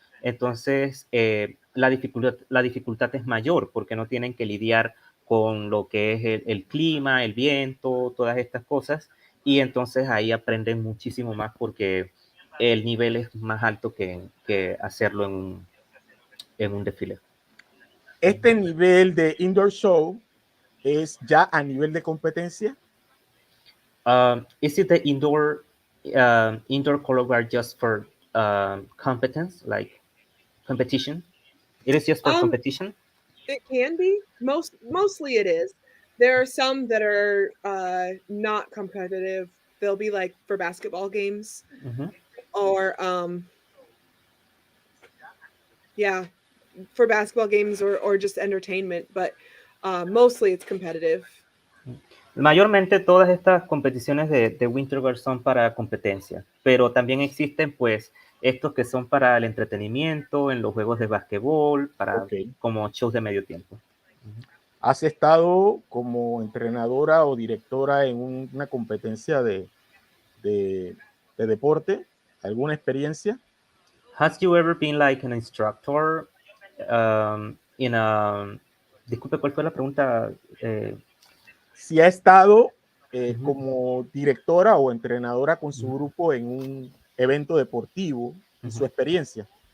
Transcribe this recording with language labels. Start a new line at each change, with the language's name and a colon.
Spanish: Entonces la dificultad es mayor porque no tienen que lidiar con lo que es el clima, el viento, todas estas cosas. Y entonces ahí aprenden muchísimo más porque el nivel es más alto que hacerlo en un desfile. este nivel de indoor show es ya a nivel de competencia.
English: Is it the indoor color guard just for competence, like competition? It is just for competition? It can be. Mostly it is. There are some that are not competitive. They'll be like for basketball games Mm-hmm. or yeah, for basketball games or just entertainment, but mostly it's competitive.
Spanish: Mayormente todas estas competiciones de Winter Guard son para competencia, pero también existen pues estos que son para el entretenimiento, en los juegos de basquetbol, para Ok. como shows de medio tiempo. ¿Has estado como entrenadora o directora en una competencia de deporte? ¿Alguna experiencia?
English: Has you ever been like an instructor in a
Spanish: Disculpe, ¿cuál fue la pregunta? Si ha estado Ujú. como directora o entrenadora con su grupo en un evento deportivo y su experiencia.